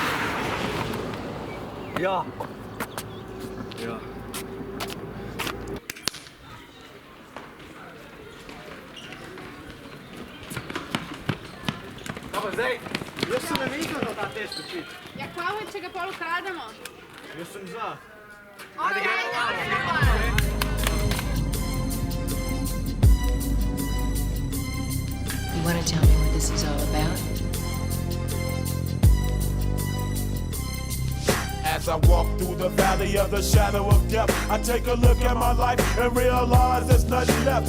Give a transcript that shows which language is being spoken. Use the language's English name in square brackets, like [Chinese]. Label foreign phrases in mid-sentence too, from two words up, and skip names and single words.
[Slovenian] Ja. Ja. Zdaj, jaz sem namislil, da ta test učiti. Ja, kva če ga pol ukrademo? Jaz sem za. [English] You want to tell me what this is all about? As I walk through the valley of the shadow of death, I take a look at my life and realize there's nothing left.